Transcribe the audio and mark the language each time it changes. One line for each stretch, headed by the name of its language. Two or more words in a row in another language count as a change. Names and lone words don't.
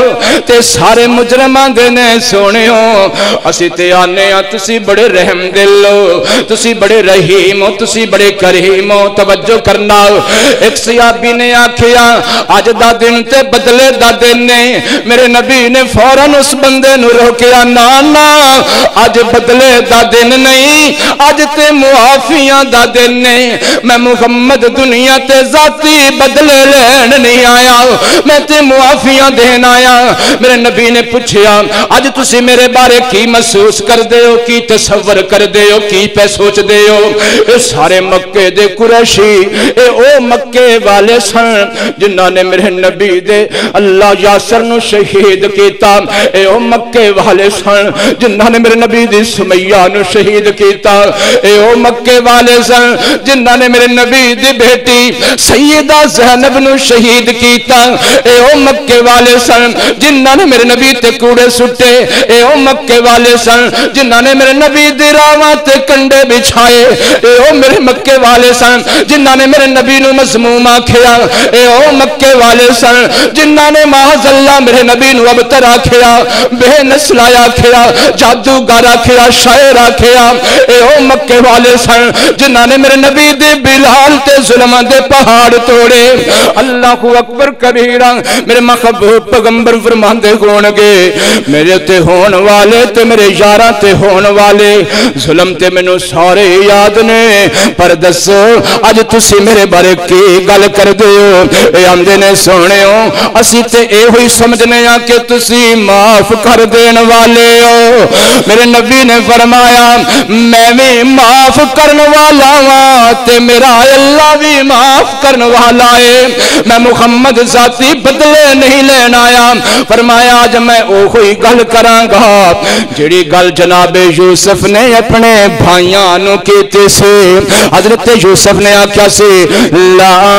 Punjabi: تے سارے مجرماں دے نے سونیو اسی تے آنے آ تسی بڑے رحم دل ہو، تسی بڑے رحیم ہو، تسی بڑے کریم ہو. توجہ کرنا. ایک صحابی نے آکھیا اج دا دن تے بدلے دا دن نے. میرے نبی نے فوراً اس بندے نو روکیا نا نا اج بدلے دا دن نہیں اج تے معافیاں دا دن نے میں محمد دنیا تے ذاتی بدلے لین نہیں آیا میں تے معافیاں دین آیا میرے نبی نے پوچھیا اج تسی میرے بارے کی محسوس کر دے ہو کی تصور کر دے ہو کی پہ سوچ دے ہو اے سارے مکے دے قریشی اے او مکے والے سن جنہاں نے میرے نبی دے اللہ یاسر نو شہید کیتا اے او مکے والے سن جنہاں نے میرے نبی دی سمیہ نو شہید کیتا اے او مکے والے سن جنہاں نے میرے نبی دی بیٹی سیدہ زینب نو شہید کیتا اے او مکے والے سن جنہاں نے میرے نبی تے کوڑے سٹے اے او مکے والے سن جنہاں نے میرے نبی دی راواں تے کنڈے بچھائے اے او میرے مکے والے سن جنہاں نے میرے نبی نو مذموم آکھیا اے او مکے والے سن جنہاں نے معاذ اللہ میرے نبی نو ابتر آکھیا بے نسل آکھیا جادوگر آکھیا شاعر آکھیا اے او مکے والے سن جنہاں نے میرے نبی دے بلال تے ظلم دے پہاڑ توڑے اللہ اکبر کبیرہ میرے محبوب پیغمبر فرماندے ہون گے میرے تے ہون والے تے میرے یاراں تے ہون والے ظلم تے مینوں سارے یاد نے پر دسو اج تسی میرے بارے کی گل کر دیو اے آندے نے سونےو اسی تے اے ہوئی سمجھنے آ کہ تسی معاف کر دین والے ہو میرے نبی نے فرمایا میں بھی معاف کرن والا ہاں تے میرا اللہ بھی معاف کرن والا ہے میں محمد ذاتی بدلے نہیں لین آیا فرمایا آج میں او ہوئی گل کراں گا جڑی گل جناب یوسف نے اپنے بھائیاں نو کیتے سے حضرت یوسف نے آکھیا سی لا